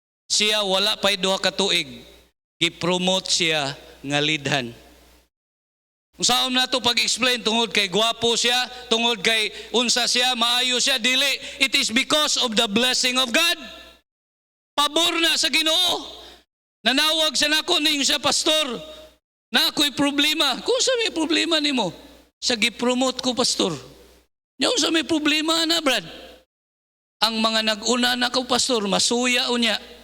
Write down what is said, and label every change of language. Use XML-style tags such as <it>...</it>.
<ceb>Siya wala pay 2 ka tuig, gi-promote siya nga lidhan. Unsaon na to pag-explain tungod kay gwapo siya, tungod kay unsa siya, maayo siya, dili.</ceb> <en>It is because of the blessing of God.</en> <ceb>Pabor na sa Ginoo. Nanawag sa nako ning siya, pastor, na ako'y problema. Kung sa may problema nimo, sa gi-promote ko, pastor. Yung sa may problema na, Brad. Ang mga nag-una na ko, pastor, masuya unya.</ceb>